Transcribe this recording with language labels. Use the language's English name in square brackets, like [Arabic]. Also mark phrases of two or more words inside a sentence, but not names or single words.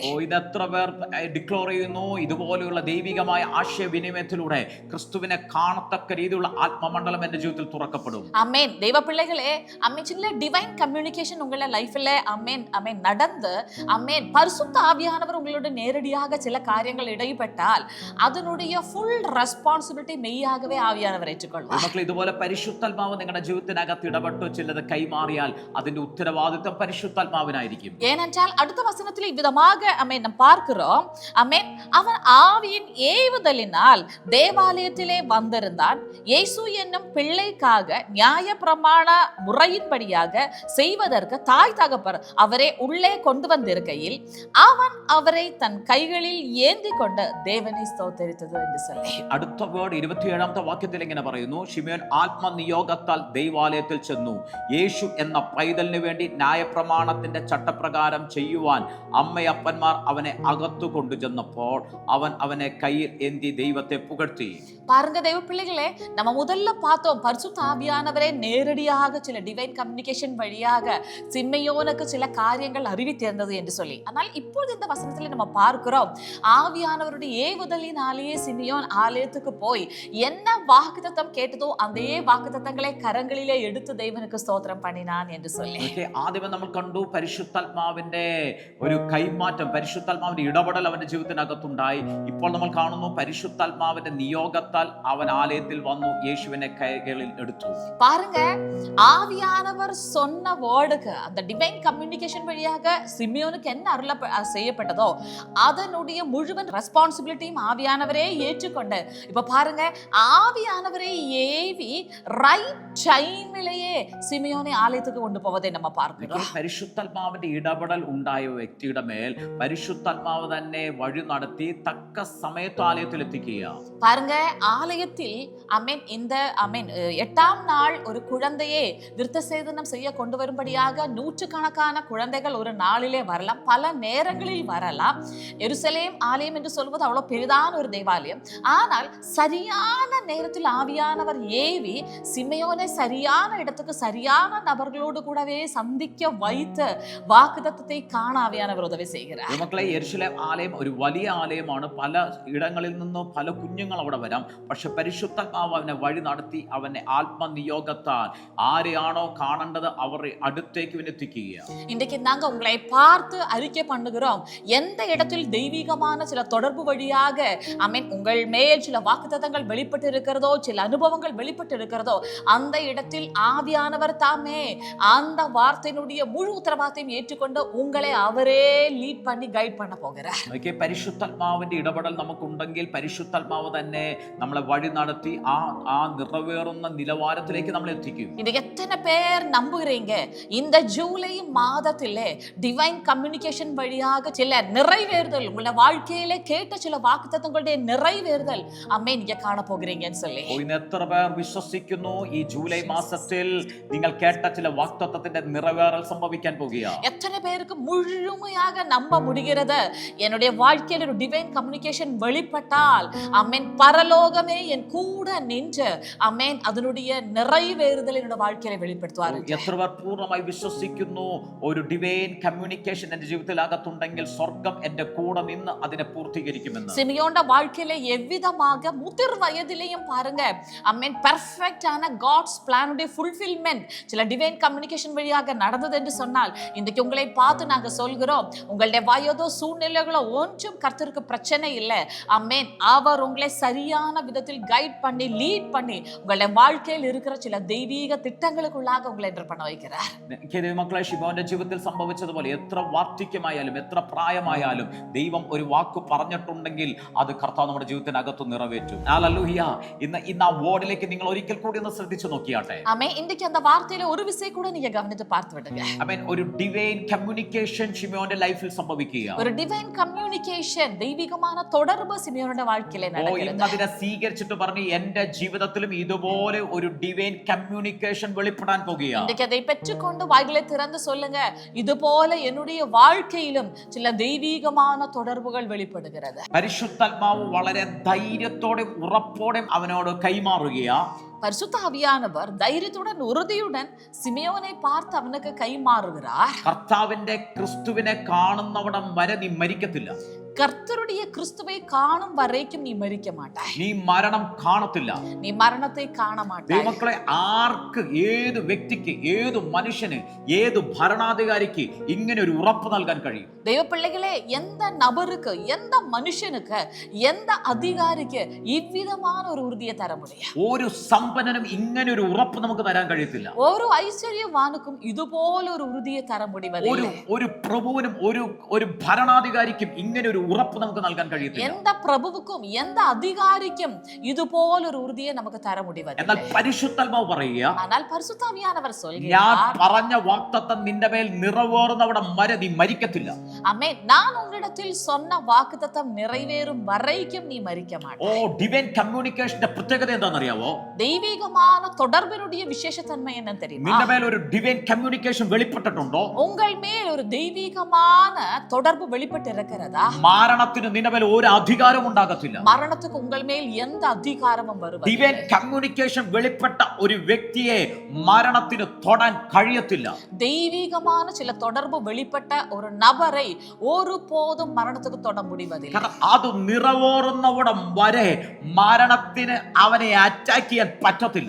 [Malayalam] ഇത് എത്ര പേർ ഡിക്ലെയർ ചെയ്യുന്നു? ഇതുപോലെയുള്ള ദൈവികമായ ആശയവിനിമയത്തിലൂടെ ക്രിസ്തുവിനെ കാണത്തക്ക രീതിയിലുള്ള ആത്മമണ്ഡലം എന്റെ ജീവിതത്തിൽ തുറക്കപ്പെടും. [Tamil] அம்மேன். தெய்வ பிள்ளைகளே, அம்மேன், சில [English] divine communication [Tamil] உங்கள லைஃப்ல அம்மேன் அம்மேன் நடந்து, அம்மேன், பரிசுத்த ஆவியானவர் உங்களோட நேரடியாக சில காரியங்கள் இடைப்பட்டால் அதனுடைய [English] full responsibility [Tamil] மெய்யாகவே ஆவியானவர் ஏற்றுக்கொள்வார். [Malayalam] മക്കളെ, ഇതുപോലെ പരിശുദ്ധാത്മാവ് നിങ്ങളുടെ ജീവിതത്തിനകത്ത് ഇടപെട്ട് ചിലത് കൈമാറിയാൽ അതിന്റെ ഉത്തരവാദിത്വം പരിശുദ്ധാത്മാവിനായിരിക്കും. [Tamil] ஏனென்றால் அடுத்த வசனத்தில் இவ்விதமாக அம்மேன் நாம் பார்க்கிறோம், அம்மேன், அவன் ஆவியின் ஏவுதலினால் தேவாலயத்திலே வந்திருந்தான், இயேசு என்னும் பிள்ளைக்காக நியாயப்பிரமாண முறையின்படியாக செய்வதற்கு தாய் தகப்பர் அவரை உள்ளே கொண்டு வந்திருக்கையில் அவன் அவரை தன் கைகளில் ஏந்தி கொண்டு தேவனை ஸ்தோத்தரித்தது என்று சொல்லி. [Malayalam] അടുത്ത വേർഡ് 27-ാമത്തെ വാക്യത്തിൽ ഇങ്ങനെ പറയുന്നു, ശിമയോൻ ആത്മനിയോഗത്താൽ ദൈവാലയത്തിൽ ചെന്നു, യേശു എന്ന പൈതലിന് വേണ്ടി ന്യായപ്രമാണത്തിന്റെ ചട്ടപ്രകാരം ചെയ്യുവാൻ അമ്മയപ്പന്മാർ അവനെ അകത്തു കൊണ്ടുചെന്നപ്പോൾ അവൻ അവനെ കയ്യിൽ ഏന്തി ദൈവത്തെ പുകഴ്ത്തി. [Tamil] பாருங்க தெய்வ பிள்ளைகளே, நம்ம முதல்ல பார்த்தோம் பரிசுத்த ஆவியானவரே நேரடியாக சில [English] divine communication [Tamil] வழியாக சிம்மையோனுக்கு சில காரியங்கள் அறிவித்திருந்தது என்று சொல்லி. ஆனால் இப்போது இந்த வசனத்தில் நம்ம பார்க்கிறோம், ஆவியானவருடைய ஏவுதலினாலேயே சிமியோன் ஆலயத்துக்கு போய் என்ன வாக்குத்தத்தம் கேட்டதோ அந்த வாக்குத்தத்தங்களை கரங்களிலே எடுத்து தேவனுக்கு ஸ்தோத்திரம் பண்ணினான் என்று சொல்லி. [Malayalam] ആദ്യമേ നമ്മൾ കണ്ടു പരിശുദ്ധാത്മാവിന്റെ ഒരു കൈമാറ്റം, പരിശുദ്ധാത്മാവിന്റെ ഇടപെടൽ അവന്റെ ജീവിതത്തിനകത്തുണ്ടായി. ഇപ്പോൾ നമ്മൾ കാണുന്നു പരിശുദ്ധാത്മാവിന്റെ നിയോഗത്താൽ അവൻ ആലയത്തിൽ വന്നു, യേശുവിനെ കൈകളിൽ എടുത്തു. [Tamil] பாருங்க, ஆவியானவர் சொன்ன வேர்டுக்கு, அந்த [English] divine communication [Tamil] வழியாக சிமியோனுக்கு என்ன அருள செய்யப்பட்டதோ அதனுடைய முழுவன் ரெஸ்பான்சிபிலிட்டியும் ஆவியானவரே ஏற்றுக்கொண்டு, இப்ப பாருங்க, ஆவியானவரை ஏவி ரைட் டைமிலேயே സിമിയോനെ ആലയത്തേക്ക് കൊണ്ടുപോവതെ നമ്മ பார்க்கிறோம். [Malayalam] പരിശുദ്ധാത്മാവിന്റെ ഇടപെടൽ ഉണ്ടായ വ്യക്തിയുടെ മേൽ പരിശുദ്ധാത്മാവ് തന്നെ വഴി നടത്തി തക്ക സമയത്ത് ആലയത്തിൽ എത്തിക്കുക. [Tamil] பாருங்க, ஆலயத்தில் அமேன் இந்த அமேன் 8ஆம் நாள் ஒரு குழந்தையை விருத்தசேதனம் செய்ய கொண்டு வரும்படியாக நூற்றுக்கணக்கான குழந்தைகள் ஒரு நாளிலே வரலாம், பல நேரங்களில் வரலாம். எருசலேம் ஆலயம் என்று சொல்வது அவ்வளவு பெரிதான ஒரு தேவாலயம். ஆனால் சரியான நேரத்தில் ஆவியானவர் ஏவி சிமியோனை சரியான இடத்துக்கு சரியான நபர்களோடு கூடவே சந்திக்க வைத்து வாக்குத்தத்தத்தை காண ஆவியானவர் உதவி செய்கிறார். [Malayalam] മക്കളെ, യെരുശലേം ആലയം ഒരു വലിയ ആലയമാണ്. പല ഇടങ്ങളിൽ നിന്നും പല കുഞ്ഞുങ്ങൾ അവിടെ വരാം. പക്ഷെ പരിശുദ്ധാത്മാവ് അവനെ വഴി നടത്തി അവനെ ആത്മനിയോഗത്താൽ ആരെയാണോ കാണേണ്ടത് അവരെ അടുത്തേക്ക് എത്തിക്കുക. [Tamil] இன்றைக்கு நாங்க உங்களை பார்த்து அறிக்கை பண்ணுகிறோம், எந்த இடத்தில் தெய்வீகமான சில தொடர்பு வழியாக அமேன் உங்கள் மேல் சில வாக்குத்தத்தங்கள் வெளிப்பட்டு இருக்கிறதோ, சில அனுபவங்கள் வெளிப்பட்டு இருக்கிறதோ, அந்த இடத்தில் ஆவியானவர் தாமே அந்த வார்த்தையினுடைய முழு உத்தரவாதத்தையும் ஏற்றுக்கொண்டு உங்களை அவரே லீட் பண்ணி கைட் பண்ண போகிறார். [Malayalam] പരിശുദ്ധാത്മാവിന്റെ ഇടപെടൽ നമുക്കുണ്ടെങ്കിൽ പരിശുദ്ധാത്മാവ് തന്നെ നമ്മളെ വഴി നടത്തി ആ നിറവേറുന്ന നിലവാരത്തിലേക്ക് നമ്മൾ എത്തിക്കും. [Tamil] இன்னைக்கு எத்தனை பேர் நம்புகிறீங்க இந்த ஜூலை மாதத்திலே [English] divine communication [Tamil] வழியாக சில நிறைவேறுதல் உங்கள வாழ்க்கையில கேட்ட சில வாக்குத்தத்தங்களுடைய நிறைவேறுதல் அம்மே நீங்க காண போகிறீங்கன்னு சொல்லி. [Malayalam] ഇന്ന് എത്ര പേർ വിശ്വസിക്കുന്നു ഈ ജൂലൈ ജൂലൈ മാസത്തിൽ നിങ്ങൾ കേട്ട ചില വാഗ്ദത്തത്തിന്റെ നിറവേറൽ സംഭവിക്കാൻ പോകുകയാണ്. [Tamil] எத்தனை பேருக்கு முழுமையாக நம்ப முடிகிறது என்னுடைய வாழ்க்கையில் ஒரு [English] divine communication [Tamil] வெளிப்பட்டால் அமேன் பரலோகமே என் கூட நின்று அமேன் அதனுடைய நிறைவேறுதல் என்னோட வாழ்க்கையில வெளிப்படுத்துவார். [Malayalam] എത്ര പേർ പൂർണ്ണമായി വിശ്വസിക്കുന്നു ഒരു [English] divine communication [Malayalam] എന്റെ ജീവിതത്തിൽ അകത്തുണ്ടെങ്കിൽ സ്വർഗം എന്റെ കൂടെ നിന്ന് അതിനെ പൂർത്തീകരിക്കുമെന്ന്. [Tamil] சிமியோன்ட வாழ்க்கையில எவ்விதமாக முதிர் வயதிலேயும் பாருங்க அமேன் பெர்ஃபெக்ட்டான காட்ஸ் பிளானுடைய ஃபுல்ஃபில்மென்ட் சில [English] divine communication [Tamil] வழியாக நடந்தது என்று சொன்னால் இன்றைக்கு உங்களை பார்த்து நாங்க சொல்கிறோம் உங்களுடைய வயதோ சூழ்நிலைகளோ ஒன்றும் கர்த்தருக்கு பிரச்சனை இல்லை. அமேன் அவர் உங்களை சரியான விதத்தில் கைட் பண்ணி லீட் பண்ணி உங்களுடைய வாழ்க்கையில் இருக்கிற சில தெய்வீக திட்டங்களுக்குள்ளாக உங்களை என்டர் பண்ண வைக்கிறார். [Malayalam] മക്കളെ ശിമോന്റെ ജീവിതത്തിൽ സംഭവിച്ചതുപോലെ എത്ര വാർദ്ധക്യമായാലും എത്ര പ്രായമായാലും ദൈവം ഒരു വാക്ക് പറഞ്ഞിട്ടുണ്ടെങ്കിൽ അത് കർത്താവ് നമ്മുടെ ജീവിതത്തിനകത്ത് നിറവേറ്റും. ഹല്ലേലൂയ. ഇന്ന് ആ വേർഡിലേക്ക് നിങ്ങൾ ഒരിക്കൽ കൂടി ഒന്ന് ശ്രദ്ധിച്ചു നോക്കിയാട്ടെ. ആമേൻ. [Tamil] ഇன்றைக்கு அந்த வார்த்தையில ஒரு விசை கூட நீங்க கவனித்து பார்த்து விடுங்க. [Malayalam] ആമേൻ. ഒരു [English] divine communication [Malayalam] ശിമോന്റെ ലൈഫിൽ സംഭവിക്കുക. ഒരു [English] divine communication [Malayalam] ദൈവികமான தொடர்பு സിമിയോന്റെ வாழ்க்கையில നടക്കുന്നത്. ഇന്ന് അതിനെ സ്വീകരിച്ചിട്ട് പറഞ്ഞു എന്റെ ജീവിതത്തിലും ഇതുപോലെ ഒരു [English] divine communication [Malayalam] വെളിപ്പെടാൻ പോകുകയാണ്. [Tamil] இன்றைக்கு அதை பெற்றுக்கொண்டு வாய்களை திறந்து சொல்லுங்க இது போல என்னுடைய வாழ்க்கையிலும் சில தெய்வீகமான தொடர்புகள் வெளிப்படுகிறது. [Malayalam] പരിശുദ്ധാത്മാവ് വളരെ ധൈര്യത്തോടെ ഉറപ്പോടെ അവനോട് കൈമാറുകയാ. [Tamil] பரிசுத்த ஆவியானவர் தைரியத்துடன் உறுதியுடன் சிமியோனை பார்த்து அவனுக்கு கைமாறுகிறார். [Malayalam] കർത്താവിന്റെ ക്രിസ്തുവിനെ കാണുന്നവിടം വരെ നീ മരിക്കത്തില്ല. [Tamil] கர்த்தருடைய கிறிஸ்துவை காணும் வரைக்கும் நீ மரிக்க மாட்டாய். [Malayalam] നീ മരണം കാണത്തില്ല. [Tamil] நீ மரணத்தை காண மாட்டாய். [Malayalam] ദൈവമക്കളെ, ആർക്ക് ഏത് വ്യക്തിക്ക് ഏത് മനുഷ്യന് ഏത് ഭരണാധികാരിക്ക് ഇങ്ങനെ ഒരു ഉറപ്പ് നൽകാൻ കഴിയും? ദൈവ പിള്ളകളെ, [Tamil] எந்த நபருக்கு எந்த மனுஷனுக்கு எந்த அதிகாரிக்கு இவ்விதமான ஒரு உறுதியை தர முடியும்? [Malayalam] ഒരു സമ്പന്നനും ഇങ്ങനെ ഒരു ഉറപ്പ് നമുക്ക് തരാൻ കഴിയത്തില്ല. [Tamil] ஒரு ஐஸ்வர்யவானுக்கும் இதுபோல ஒரு உறுதியை தர முடிவதில்லை. [Malayalam] ഒരു പ്രഭുവിനും ഒരു ഭരണാധികാരിക്കും ഇങ്ങനെ ഒരു ഉറപ്പ് നമുക്ക് നൽകാൻ കഴിയത്തില്ല. [Tamil] எந்த பிரபுவுக்கும் எந்த அதிகாரிக்கும் இதுபோல ஒரு உறுதியை நமக்கு தர முடிவதில்லை. [Malayalam] എന്നാൽ പരിശുദ്ധാത്മാവ് പറയുക, [Tamil] ஆனால் பரிசுத்த ஆவியானவர் [Malayalam] ഞാൻ [Tamil] சொல்கிறார், [Malayalam] പറഞ്ഞ വാഗ്ദത്തം നിന്റെ മേൽ നിറവേറുന്നവിടം വരെ നീ മരിക്കത്തില്ല. [Tamil] ஆமென். நான் உங்களிடத்தில் சொன்ன வாக்குத்தத்தம் நிறைவேறும் வரைக்கும் நீ மரிக்க மாட்டாய். [Malayalam] ഡിവൈൻ കമ്മ്യൂണിക്കേഷന്റെ പ്രത്യേകത എന്താണെന്നറിയാവോ? [Tamil] தெய்வீகமான தொடர்பினுடைய விசேஷத்தன்மை என்னன்னு தெரியுமா? [Malayalam] നിന്റെ മേൽ ഒരു [English] divine communication [Malayalam] വെളിപ്പെട്ടിട്ടുണ്ടോ? [Tamil] உங்கள் மேல் ஒரு தெய்வீகமான தொடர்பு வெளிப்பட்டு இருக்கிறதா? [Malayalam] മരണത്തിന് നിന്റെ മേൽ ഒരു അധികാരം ഉണ്ടാകത്തില്ല. [Tamil] மரணத்துக்கு உங்கள் மேல் எந்த அதிகாரமும் வருவதில்லை. [English] divine communication [Malayalam] വെളിപ്പെട്ട ഒരു വ്യക്തിയെ മരണത്തിന് തൊടാൻ കഴിയത്തില്ല. [Tamil] தெய்வீகமான சில தொடர்பு வெளிப்பட்ட ஒரு நபரை ஒருபோதும் மரணத்துக்கு தொட முடிவதில்லை. [Malayalam] കാരണം അത് നിറവേറുന്നവിടം വരെ മരണത്തിന് അവനെ അറ്റാക്ക് ചെയ്യാൻ പറ്റത്തില്ല.